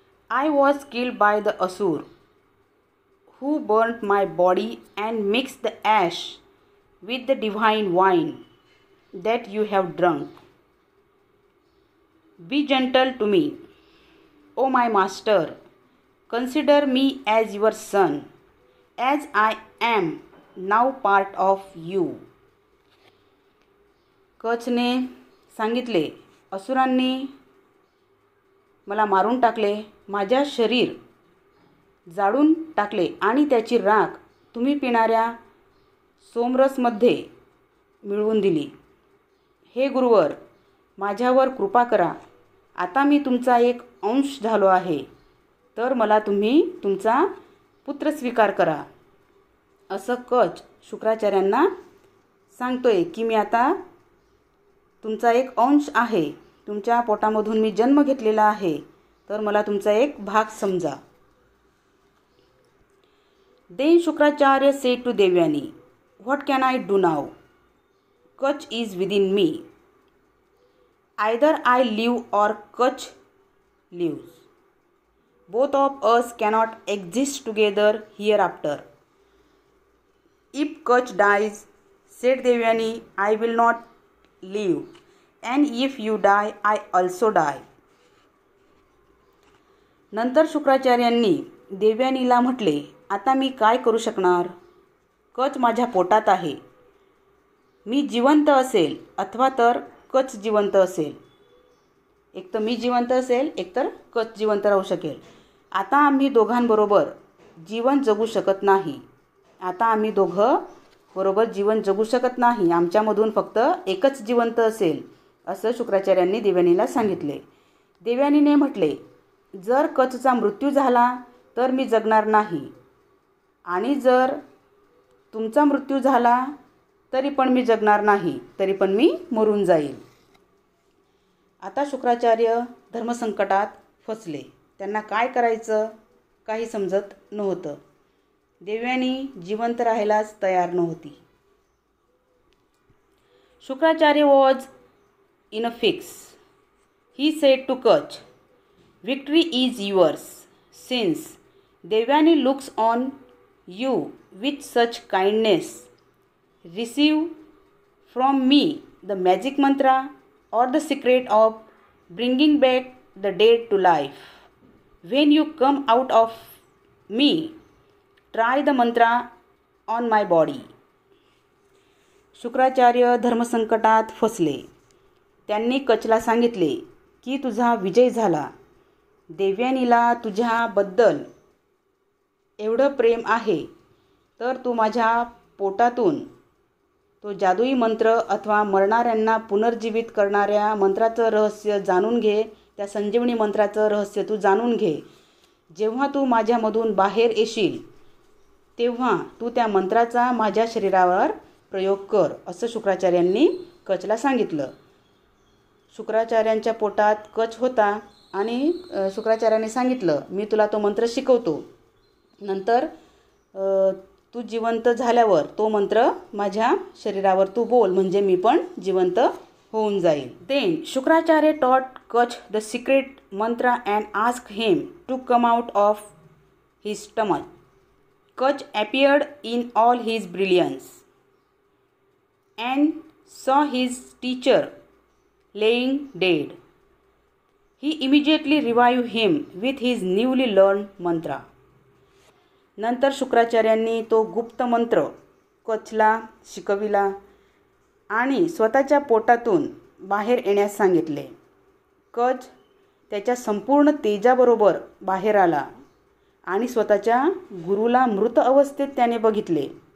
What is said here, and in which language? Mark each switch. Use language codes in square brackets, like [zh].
[en] "I was killed by the Asur who burnt my body and mixed the ash with the divine wine that you have drunk. Be gentle to me, O my master. Consider me as your son, as I am now part of you." [mr] कचने सांगितले, असुरांनी मला मारून टाकले, माझ्या शरीर जाळून टाकले आणि त्याची राख तुम्ही पिणाऱ्या सोमरसमध्ये मिळवून दिली. हे गुरुवर, माझ्यावर कृपा करा. आता मी तुमचा एक अंश झालो आहे, तर मला तुम्ही तुमचा पुत्र स्वीकार करा. असं कच शुक्राचार्यांना सांगतोय की मी आता तुमचा एक अंश आहे, तुमच्या पोटामधून मी जन्म घेतलेला आहे, तर मला तुमचा एक भाग समजा. [en] Then Shukracharya said to Devyani, "What can I do now? Kach is within me. Either I live or Kach lives. Both of us cannot exist together hereafter. If Kach dies," said Devyani, "I will not live, and if you die, I also die." [mr] नंतर शुक्राचार्यांनी देवयानीला म्हटले, आता मी काय करू शकणार. कच माझ्या पोटात आहे. मी जिवंत असेल अथवा तर कच जिवंत असेल. एक तर मी जिवंत असेल, एक तर कच जिवंत राहू शकेल. आता आम्ही दोघांबरोबर जीवन जगू शकत नाही. आता आम्ही दोघं बरोबर जीवन जगू शकत नाही. आमच्यामधून फक्त एकच जिवंत असेल, असं शुक्राचार्यांनी देवयानीला सांगितले. देवयानीने म्हटले, जर कचचा मृत्यू झाला तर मी जगणार नाही, आणि जर तुमचा मृत्यू झाला तरी पण मी जगणार नाही, तरी पण मी मरून जाईल. आता शुक्राचार्य धर्मसंकटात फसले. त्यांना काय करायचं काही समजत नव्हतं. देवयानी जिवंत राहायलाच तयार नव्हती. [en] Shukracharya was in a fix. He said to Kacha, "Victory is yours, since Devyani looks on you with such kindness. Receive from me the magic mantra or the secret of bringing back the dead to life. When you come out of me, try the mantra on my body." [mr] Shukracharya धर्मसंकटात फसले. त्यांनी कचला सांगितले की तुझा विजय झाला. देवयानीला तुझ्याबद्दल एवढं प्रेम आहे तर तू माझ्या पोटातून तो जादुई मंत्र अथवा मरणाऱ्यांना पुनर्जीवित करणाऱ्या मंत्राचं रहस्य जाणून घे. त्या संजीवनी मंत्राचं रहस्य तू जाणून घे. जेव्हा तू माझ्यामधून बाहेर येशील तेव्हा तू त्या मंत्राचा माझ्या शरीरावर प्रयोग कर, असं शुक्राचार्यांनी कचला सांगितलं. शुक्राचार्यांच्या पोटात कच होता आणि शुक्राचार्याने सांगितलं, मी तुला तो मंत्र शिकवतो. नंतर तू जिवंत झाल्यावर तो मंत्र माझ्या शरीरावर तू बोल, म्हणजे मी पण जिवंत होऊन जाईल. [en] Then Shukracharya taught Kacha the secret mantra and ask him to come out of his stomach. Kacha appeared in all his brilliance and saw his teacher laying dead. He immediately revived him with his newly learned mantra. [mr] नंतर शुक्राचार्यांनी तो गुप्त मंत्र कचला शिकविला आणि स्वतःच्या पोटातून बाहेर येण्यास सांगितले. कच त्याच्या संपूर्ण तेजाबरोबर बाहेर आला आणि स्वतःच्या गुरुला मृत अवस्थेत त्याने बघितले.